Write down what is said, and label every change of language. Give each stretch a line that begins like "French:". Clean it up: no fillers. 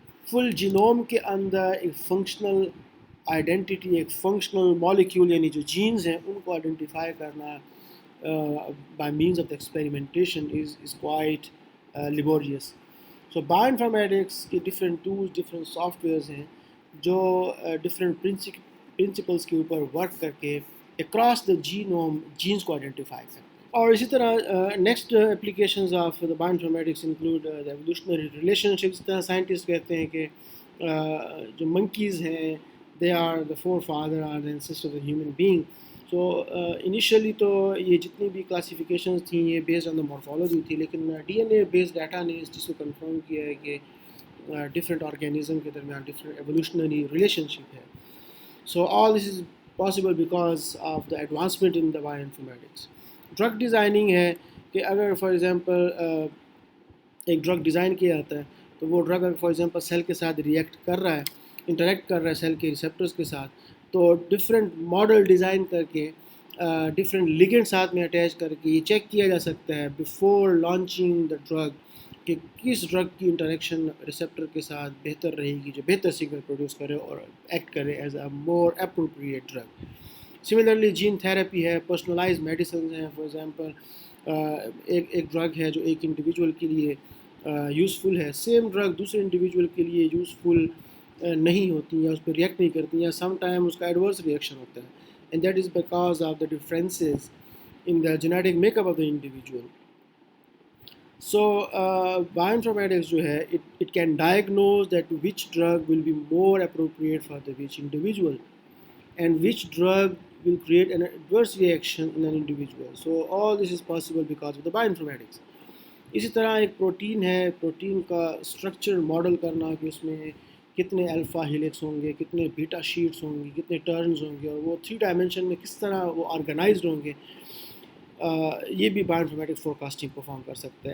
Urdu: فل genome کے اندر ایک functional identity, ایک فنکشنل مالیکیول یعنی جو جینز ہیں ان کو آئیڈینٹیفائی کرنا
English: By means of the experimentation is quite laborious.
Urdu: So bio informatics کی different tools, different soft wears ہیں جو ڈفرینٹ پرنسپلس کے اوپر ورک کر کے اکراس دا جینوم جینز کو آئیڈینٹیفائی کرتے ہیں. اور اسی طرح
English: Next applications of the bioinformatics include the evolutionary relationships.
Urdu: طرح سائنٹسٹ کہتے ہیں کہ جو منکیز ہیں
English: They are the forefather or the ancestor of the human being.
Urdu: So initially تو یہ جتنی بھی کلاسیفیکیشنز تھیں یہ
English: based on the morphology
Urdu: تھی، لیکن ڈی این اے بیسڈ ڈیٹا نے اس چیز کو کنفرم کیا ہے کہ ڈفرینٹ آرگینزم کے درمیان ڈفرینٹ ایوولوشنری ریلیشن شپ ہے.
English: So all this is possible because of the advancement in the bioinformatics.
Urdu: Drug designing ہے کہ اگر فار ایگزامپل ایک ڈرگ ڈیزائن کیا جاتا ہے تو وہ ڈرگ اگر فار ایگزامپل سیل کے ساتھ ریئیکٹ کر رہا ہے، انٹریکٹ کر رہا ہے سیل کے ریسیپٹرز کے ساتھ، تو ڈفرینٹ ماڈل ڈیزائن کر کے ڈفرینٹ لیگنڈ ساتھ میں اٹیچ کر کے یہ چیک کیا جا سکتا ہے
English: before launching the drug
Urdu: کہ کس ڈرگ کی انٹریکشن ریسیپٹر کے ساتھ بہتر رہے گی، جو بہتر سگنل پروڈیوس کرے اور ایکٹ کرے
English: As a more appropriate drug.
Urdu: Similarly gene therapy ہے، پرسنلائز میڈیسنز ہیں. فار ایگزامپل ایک ڈرگ ہے جو ایک انڈیویجول کے لیے یوزفل ہے، سیم ڈرگ دوسرے انڈیویجول کے لیے یوزفل نہیں ہوتی یا اس پہ ریئیکٹ نہیں کرتی یا سم ٹائم اس کا ایڈورس ریئیکشن ہوتا ہے،
English: And that is because of the differences in the genetic make up of the individual.
Urdu: So bio informatics جو ہے
English: It can diagnose that which drug will be more appropriate for the which individual and which drug will create an adverse reaction in an individual. So all this is possible because of the bioinformatics.
Urdu: اسی طرح ایک protein ہے، protein کا structure model کرنا کہ اس میں کتنے alpha helix ہوں گے، کتنے بیٹا شیٹس ہوں گی، کتنے ٹرنز ہوں گے، اور وہ 3 ڈائمینشن میں کس طرح وہ آرگنائزڈ ہوں گے، یہ بھی bio informatics four casting perform کر سکتا ہے.